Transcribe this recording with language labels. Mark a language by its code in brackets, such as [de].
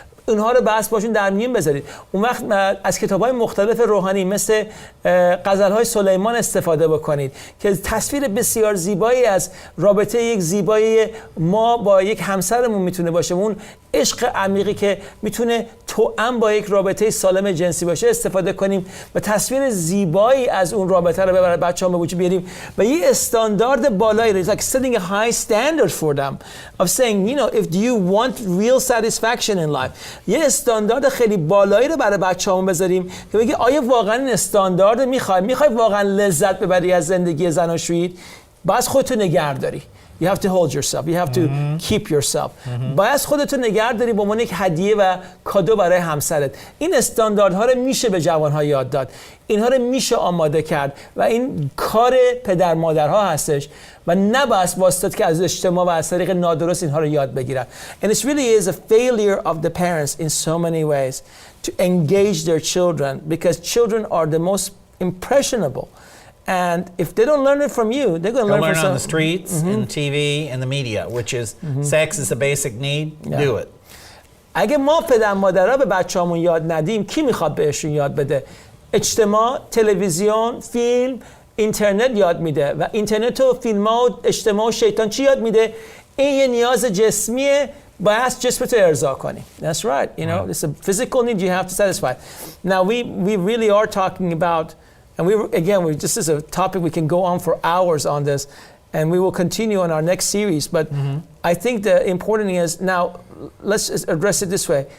[fa] اونها رو بس باشون در میون بذارید. اون وقت از کتاب‌های مختلف روحانی مثل غزل‌های سلیمان استفاده بکنید که تصویر بسیار زیبایی از رابطه یک زیبایی ما با یک همسرمون میتونه باشه، اون عشق عمیقی که میتونه توأم با یک رابطه سالم جنسی باشه استفاده کنیم و تصویر زیبایی از اون رابطه رو برای بچه‌ها به وجود بیاریم و یه استاندارد بالایی رو [en] like setting a high standard for them of saying you know if you want real satisfaction in life [fa] یه استاندارد خیلی بالایی رو برای بچه‌هامون بذاریم که بگی آیا واقعا این استاندارد میخوای واقعا لذت ببری از زندگی زناشویی؟ باید خودتو نگه داری. [en] You have to hold yourself. You have to keep yourself. [fa] باید خودتو نگه داری به عنوان یک هدیه و کادو برای همسرت. این استانداردها رو میشه به جوانها یاد داد. اینها رو میشه آماده کرد و این کار پدر مادرها هستش و نباید واسطه که از اجتماع و از طریق نادرست اینها رو یاد بگیرن. [en] And it really is a failure of the parents in so many ways to engage their children because children are the most impressionable. And if they don't learn it from you, they're going to learn from on the streets, in the TV, and the media, which is sex is a basic need. Do it. [fa] اگه ما پدر مادرها به بچه‌هامون یاد ندیم، کی میخواد بهشون یاد بده؟ اجتماع، تلویزیون، فیلم، اینترنت یاد میده و اینترنت و فیلم‌ها و اجتماع و شیطان چی یاد میده؟ این یه نیاز جسمیه، باید جسمت رو ارضا کنی. [en] That's right. You know, it's a physical need you have to satisfy. Now we really are talking about. And this is a topic we can go on for hours on this, and we will continue on our next series. But I think the important thing is now, let's address it this way.